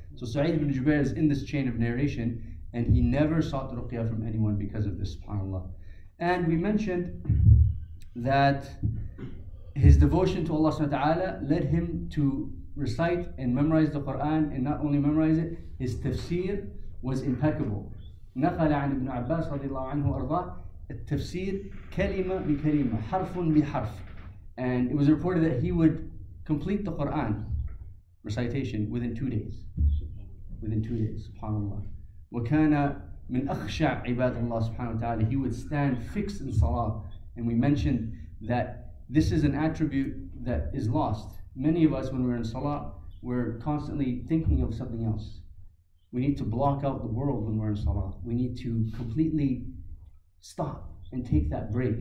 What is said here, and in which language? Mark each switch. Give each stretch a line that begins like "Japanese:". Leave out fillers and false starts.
English: So Sa3eed ibn Jubayr is in this chain of narration, and he never sought ruqyah from anyone because of this, subhanAllah. And we mentioned that his devotion to Allah subhanahu wa ta'ala led him to recite and memorize the Quran, and not only memorize it, his tafsir was impeccable.
Arabic: نقل عن ابن عباس رضي الله عنه وأرضاه التفسير كلمة بكلمة حرف بحرف.
English: And it was reported that he would complete the Quran recitation within 2 days. Within 2 days, subhanAllah.
Arabic: وَكَانَ مِنْ أَخْشَعْ عِبَادَ اللَّهِ subhanahu wa ta'ala.
English: He would stand fixed in salah. And we mentioned that this is an attribute that is lost. Many of us, when we're in salah, we're constantly thinking of something else. We need to block out the world when we're in salah. We need to completely stop and take that break.